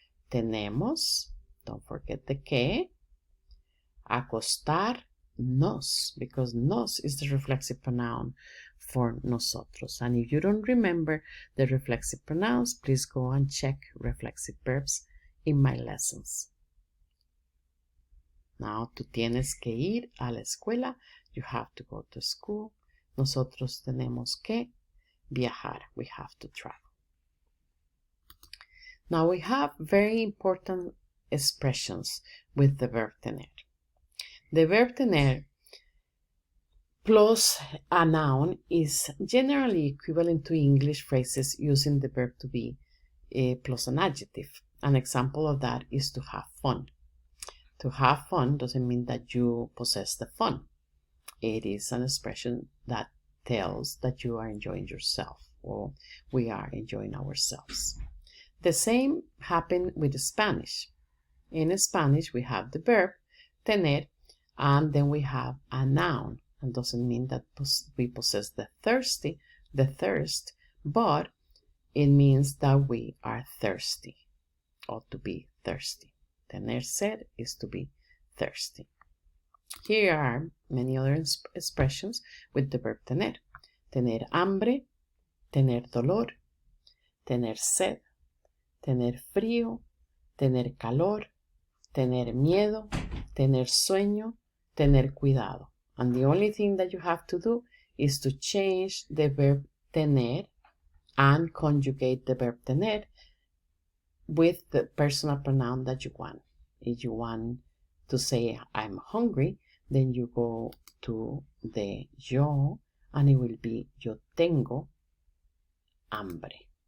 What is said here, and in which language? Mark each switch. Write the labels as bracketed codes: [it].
[en] Tenemos. Don't forget the que. Acostarnos, because nos is the reflexive pronoun for nosotros. And if you don't remember the reflexive pronouns, please go and check reflexive verbs in my lessons. [es] Now, tú tienes que ir a la escuela. [en] You have to go to school. [es] Nosotros tenemos que viajar. [en] We have to travel. Now, we have very important expressions with the verb tener. The verb tener plus a noun is generally equivalent to English phrases using the verb to be plus an adjective. An example of that is to have fun. To have fun doesn't mean that you possess the fun. It is an expression that tells that you are enjoying yourself, or we are enjoying ourselves. The same happened with Spanish. In Spanish, we have the verb tener, and then we have a noun. It doesn't mean that we possess the thirst, but it means that we are thirsty, or to be thirsty. [es] Tener sed [en] is to be thirsty. Here are many other expressions with the verb tener. [es] Tener hambre, tener dolor, tener sed, tener frío, tener calor, tener miedo, tener sueño, tener cuidado. [en] And the only thing that you have to do is to change the verb tener and conjugate the verb tener with the personal pronoun that you want. If you want to say I'm hungry, then you go to the yo and it will be [es] yo tengo hambre.